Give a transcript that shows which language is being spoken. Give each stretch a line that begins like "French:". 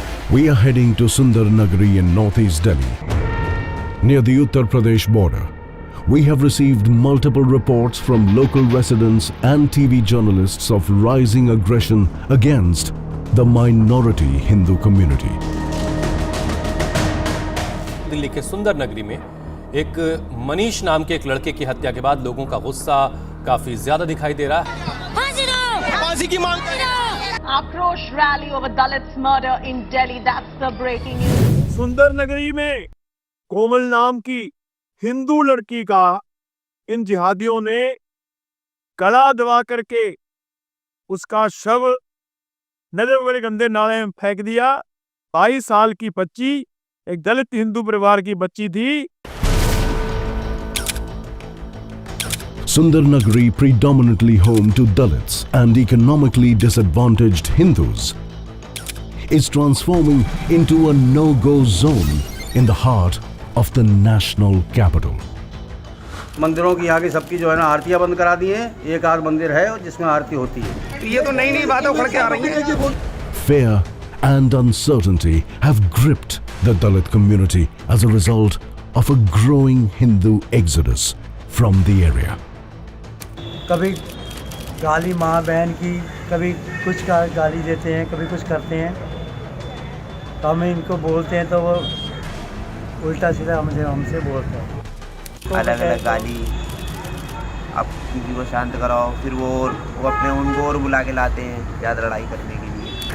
English: We are heading to Sundar Nagari in northeast Delhi, near the Uttar Pradesh border. We have received multiple reports from local residents and TV journalists of rising aggression against the minority Hindu community.
Hindi: Delhi के सुंदर नगरी में एक मनीष नाम के एक लड़के की हत्या के बाद लोगों का गुस्सा काफी ज्यादा दिखाई दे रहा है। फांसी की मांग कर रहे हैं। आक्रोश rally
English: over Dalit's murder in Delhi. That's the breaking news.
Hindi: सुंदर नगरी में कोमल नाम की हिंदू लड़की का इन जिहादियों ने गला दबा करके उसका शव नदी बड़े गंदे नाले में फेंक दिया। 22 साल की बच्ची, एक दलित हिंदू परिवार की बच्ची थी।
English: Sundar Nagari, predominantly home to Dalits and economically disadvantaged Hindus, is transforming into a no-go zone in the heart of the national capital.
Hindi: मंदिरों की यहाँ की सबकी जो है ना आरतियाँ बंद करा दी हैं। एक आध मंदिर है जिसमें आरती होती है। ये तो नई-नई बातें उखड़ के आ रही हैं।
English: Fear and uncertainty have gripped the Dalit community as a result of a growing Hindu exodus from the area.
Hindi: कभी गाली माँ बहन की, कभी कुछ का गाली देते हैं, कभी कुछ करते हैं। तो हम इनको बोलते हैं तो वो उल्टा सीधा हमसे बोलते हैं। अलग अलग गाली, आप किसी को शांत कराओ, फिर वो अपने उनको और बुला के लाते हैं ज़्यादा लड़ाई करने के लिए।